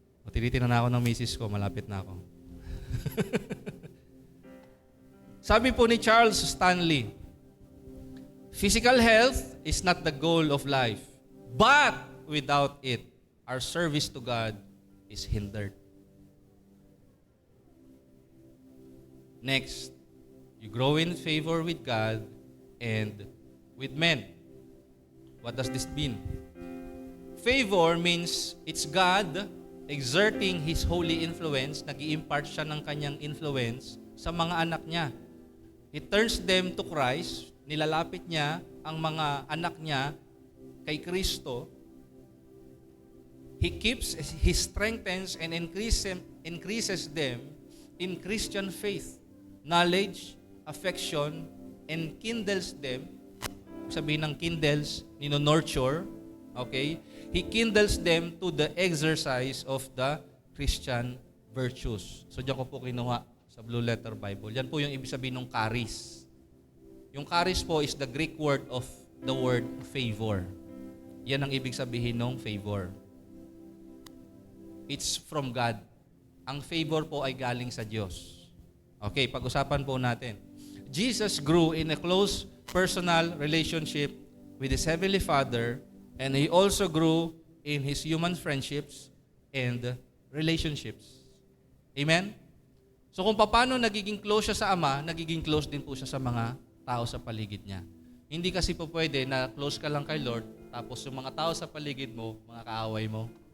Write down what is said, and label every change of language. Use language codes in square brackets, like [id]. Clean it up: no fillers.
[tl] Tinitingnan na ako ng misis ko, malapit na ako. Sabi po [en] ni Charles Stanley, physical health is not the goal of life, but without it, our service to God is hindered. Next, you grow in favor with God and with men. What does this mean? Favor means it's God exerting His holy influence, [tl] nag-i-impart siya ng kanyang influence sa mga anak niya. [en] He turns them to Christ, [tl] nilalapit niya ang mga anak niya kay Kristo. [en] He keeps, He strengthens and increases them in Christian faith, knowledge, affection, and kindles them. [tl] Sabihin ng kindles, nino-nurture, okay? [en] He kindles them to the exercise of the Christian virtues. [tl] So diyan ko po kinuha sa Blue Letter Bible. Yan po yung ibig sabihin ng charis. [en] Yung charis po is the Greek word of the word favor. [tl] Yan ang ibig sabihin ng favor. [en] It's from God. [tl] Ang favor po ay galing sa Diyos. Okay, pag-usapan po natin. [en] Jesus grew in a close personal relationship with His Heavenly Father, and He also grew in His human friendships and relationships. Amen? [tl] So kung paano nagiging close siya sa Ama, nagiging close din po siya sa mga tao sa paligid niya. Hindi kasi po pwede na close ka lang kay Lord, tapos yung mga tao sa paligid mo, mga kaaway mo.